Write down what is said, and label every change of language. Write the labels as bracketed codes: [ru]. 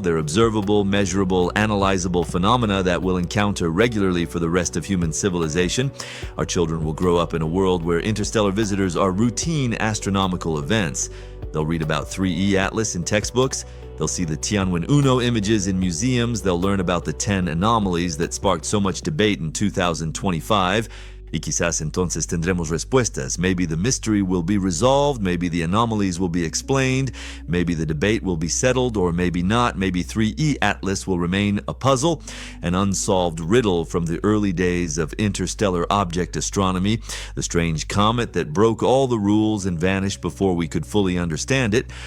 [en] They're observable, measurable, analyzable phenomena that we'll encounter regularly for the rest of human civilization. Our children will grow up in a world where interstellar visitors are routine astronomical events. They'll read about 3E Atlas in textbooks. They'll see the Tianwen-1 images in museums. They'll learn about the 10 anomalies that sparked so much debate in 2025. [es] Y quizás entonces tendremos respuestas. [en] Maybe the mystery will be resolved, maybe the anomalies will be explained, maybe the debate will be settled, or maybe not. Maybe 3E Atlas will remain a puzzle, an unsolved riddle from the early days of interstellar object astronomy, the strange comet that broke all the rules and vanished before we could fully understand it.